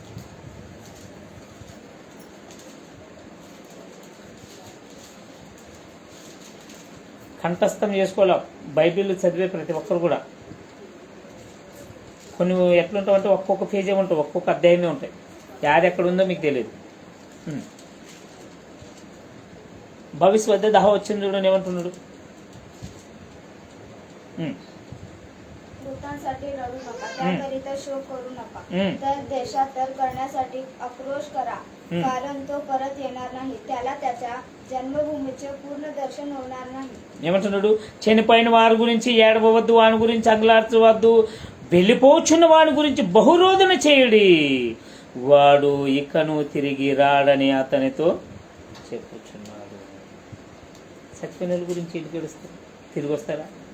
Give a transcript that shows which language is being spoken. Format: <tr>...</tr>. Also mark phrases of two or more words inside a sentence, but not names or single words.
<te>కంఠస్థం చేసుకోవాలి బైబిల్ చదివే ప్రతి ఒక్కరు కూడా. కొన్ని ఎట్లుంటావు అంటే ఒక్కొక్క పేజీ ఉంటాయి, ఒక్కొక్క అధ్యాయమే ఉంటాయి. యాది ఎక్కడ ఉందో మీకు తెలియదు. 22 అధ్యాయం 10 వచ్చింది చూడండి, ఏమంటున్నాడు.</te> <mr>मृतांसाठी रडू नका, त्याकरिता शोक करू नका. तर देशात तर करण्यासाठी आक्रोश करा, कारण तो परत येणार नाही. त्याला त्याच्या जन्मभूमीचे पूर्ण दर्शन होणार नाही.</mr> <te>ఏమంటున్నాడు, చనిపోయిన వారి గురించి ఏడవవద్దు, వాని గురించి అంగలార్చవద్దు, వెళ్ళిపోచున్న వాని గురించి బహురోధన చేయుడి, వాడు ఇకను తిరిగి రాడని అతనితో చెప్పుచున్నాడు. చచ్చిపోయిన గురించి ఇంటికి ఏడుస్తారు, తిరిగి వస్తారా?</te>